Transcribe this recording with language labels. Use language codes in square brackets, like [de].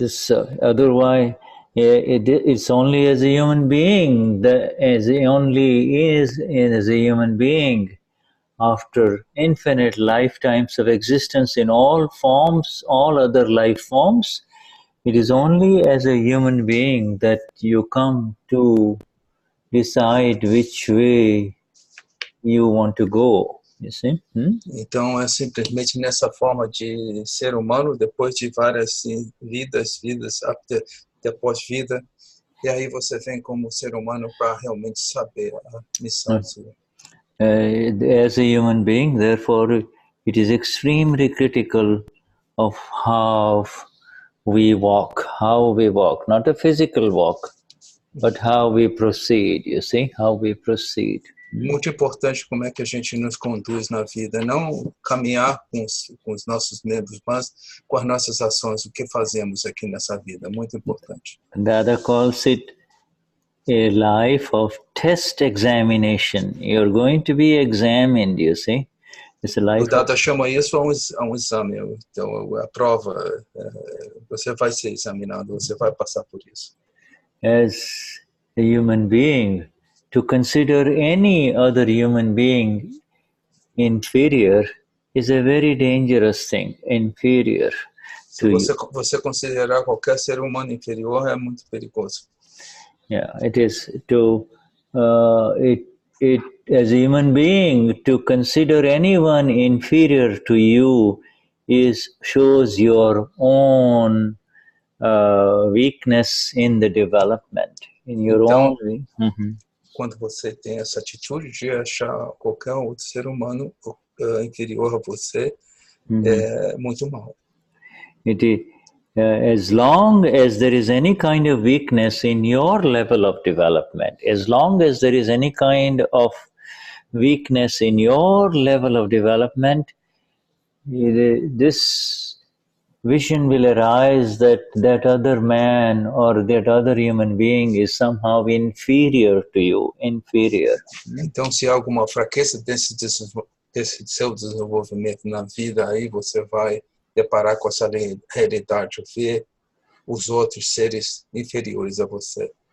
[en] Otherwise, it's only as a human being as a human being, after infinite lifetimes of existence in all forms, all other life forms, it is only as a human being that you come to decide which way you want to go, you see? [pt] Então é simplesmente nessa forma de ser humano, depois de várias vidas após vida, e aí você vem como ser humano para realmente saber a missão sua. [en] As a human being, therefore, it is extremely critical of how we walk, not a physical walk, but how we proceed, you see, how we proceed. [pt] Muito importante como é que a gente nos conduz na vida, não caminhar com os nossos membros, mas com as nossas ações, o que fazemos aqui nessa vida, muito importante. [en] Dada calls it a life of test examination. You're going to be examined, you see. It's a life [pt] O Dada chama isso a um exame, então a prova, você vai ser examinado, você vai passar por isso. [en] as a human being. To consider any other human being inferior is a very dangerous thing, inferior. [pt] Se você considerar qualquer ser humano inferior, é muito perigoso. [en] Yeah, it is to as a human being, to consider anyone inferior to you shows your own weakness in the development, in your [pt] Então, [en] own. [pt] Quando você tem essa atitude de achar qualquer outro ser humano inferior a você, é muito mal. [en] It is, as long as there is any kind of weakness in your level of development, as long as there is any kind of weakness in your level of development, this vision will arise that other man or that other human being is somehow inferior to you, inferior. [pt] Então, se há alguma fraqueza desse seu desenvolvimento na vida, aí você vai deparar com essa realidade, ver os outros seres inferiores a você.